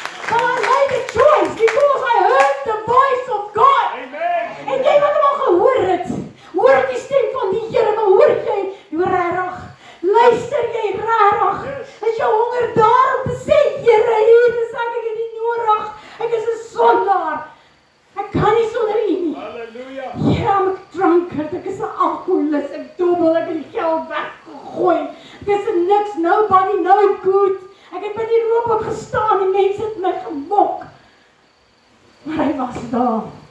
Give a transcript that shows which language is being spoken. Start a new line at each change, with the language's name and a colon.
English: So I made a choice because I heard the voice of God.
Afrikaans: En jy wat hom al gehoor het, hoor die stem van die Here, maar hoor jy regtig? Luister jy regtig? Is jou honger daar om te sê, Here, hier is ek het nie nodig. Ek is 'n sondaar. Ek kan nie sonder U nie. Halleluja. Ja,
English: I'm a drunkard.
Afrikaans: Ek is 'n alkoholist. Ek dobbel, ek het die geld weggegooi. Ek is niks,
English: nobody, no good.
Afrikaans: Ek het by die robot gestaan en mense het my gemok. Maar hy was daar.